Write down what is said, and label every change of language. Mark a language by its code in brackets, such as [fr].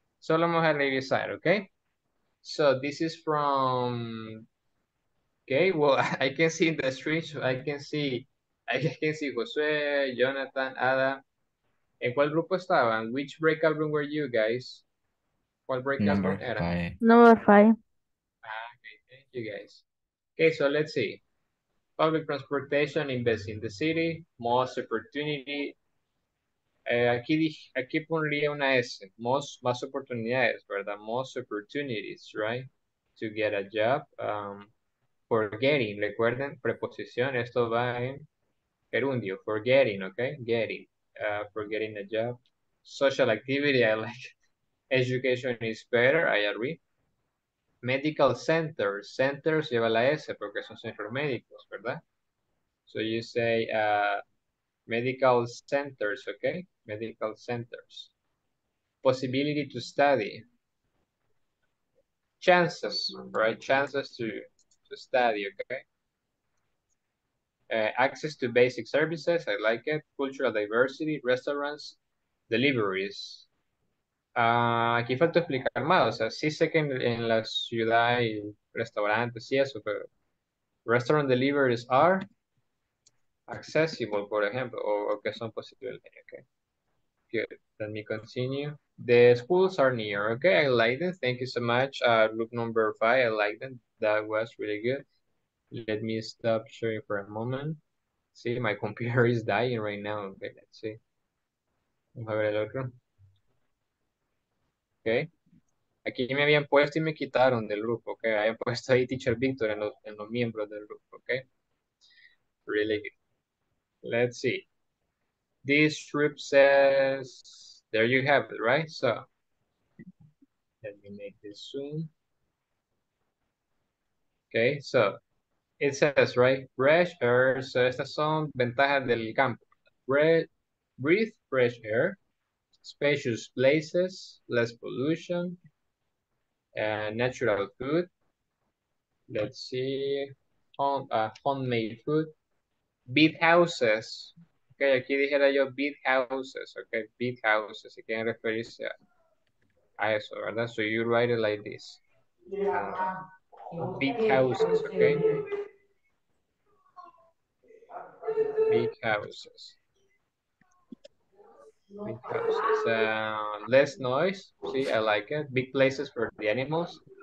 [es] Solo vamos a revisar, [en] okay? So this is from, okay, well, I can see in the streets, I can see José, Jonathan, Ada. [es] ¿En cuál grupo estaban? [en] Which breakout room were you guys? [es] ¿Cuál breakout room [en] Number [es] era? 5. [en] Number 5. Okay, thank you guys. Okay, so let's see. Public transportation, invest in the city, most opportunity. [es] Aquí pondría una S, más oportunidades, ¿verdad? [en] Most opportunities, right? To get a job. [es] Forgetting, recuerden, preposición, esto va en gerundio, forgetting, okay? [en] Getting, forgetting a job. Social activity, I like. Education is better, I agree. [es] Medical centers, centers lleva la S porque son centros médicos, ¿verdad? [en] So you say medical centers, okay? Medical centers. Possibility to study. Chances, right? Chances to study, okay? Access to basic services, I like it. Cultural diversity, restaurants, deliveries. [es] Aquí falta explicar más, o sea, sí sé que en la ciudad hay restaurantes y eso, pero [en] restaurant deliveries are accessible, [es] por ejemplo, o que son posibles, okay. [en] Good, let me continue. The schools are near, okay, I like them, thank you so much. Group number 5, I like them, that was really good. Let me stop sharing for a moment. See, my computer is dying right now, okay, let's see. [es] Vamos a ver el otro. [en] Okay. [es] Aquí me habían puesto y me quitaron del grupo, okay. Habían puesto ahí Teacher Victor en los miembros del grupo, okay. [en] Really good. Let's see. This group says, there you have it, right? So, let me make this zoom. Okay, so it says, right, fresh air. So [es] estas son ventajas del campo. [en] Breathe fresh air, spacious places, less pollution, natural food. Let's see, homemade food, big houses. [es] Okay, aquí dijera yo big houses, okay, big houses, si quieren referirse a eso, ¿verdad? [en] So you write it like this. Big houses, okay? Big houses. Big houses. Less noise. See, I like it. Big places for the animals.